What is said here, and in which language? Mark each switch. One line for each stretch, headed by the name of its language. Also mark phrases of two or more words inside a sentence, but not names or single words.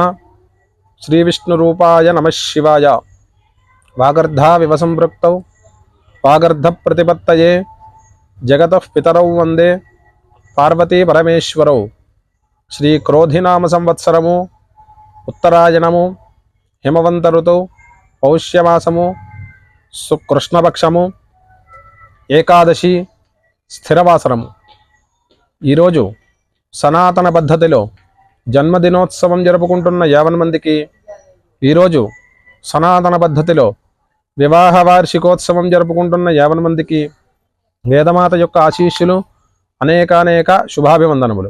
Sanskrit: श्रीविष्णुरूपाय नमः शिवाय। वागर्धाविव सम्पृक्तौ वागर्धप्रतिपत्तये जगतः पितरौ वन्दे पार्वती परमेश्वरौ। श्रीक्रोधिनाम संवत्सरमु उत्तरायणमु हिमवंत ऋतौ पौष्यमासमु शुक्लकृष्णपक्षము ఏకాదశి స్థిరవాసరము।
Telugu: ఈరోజు సనాతన పద్ధతిలో జన్మదినోత్సవం జరుపుకుంటున్న 50 మందికి, ఈరోజు సనాతన పద్ధతిలో వివాహ వార్షికోత్సవం జరుపుకుంటున్న 50 మందికి వేదమాత యొక్క ఆశీస్సులు, అనేకానేక శుభాభివందనములు।